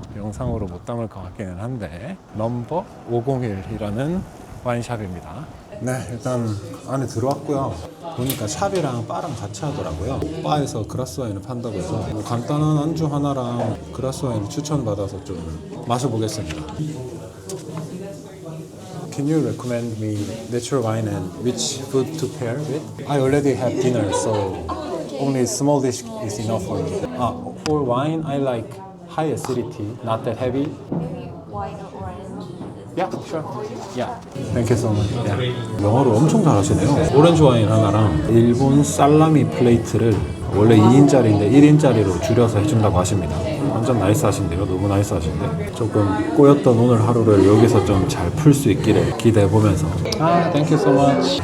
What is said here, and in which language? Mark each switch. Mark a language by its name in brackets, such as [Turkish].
[Korean] 영상으로 못 담을 것 같기는 한데 넘버 501이라는 와인샵입니다. 네, 일단 안에 들어왔고요. 보니까 샵이랑 바랑 같이 하더라고요. 바에서 그라스 와인을 판다고 해서 뭐 간단한 안주 하나랑 그라스 와인을 추천받아서 좀 마셔보겠습니다. [English] Can you recommend me natural wine and which food to pair with? I already have dinner, so only small dish is enough for me. For wine, I like high acidity, not that heavy. Maybe white or orange. Yeah, sure. Yeah. Thank you so much. [Korean] Yeah. 영어를 엄청 잘하시네요. 오렌지 와인 하나랑 일본 살라미 플레이트를 원래 2인짜리인데 1인짜리로 줄여서 해준다고 하십니다. 완전 나이스하신데요. 너무 나이스하신데 조금 꼬였던 오늘 하루를 여기서 좀 잘 풀 수 있기를 기대해보면서 땡큐 so much.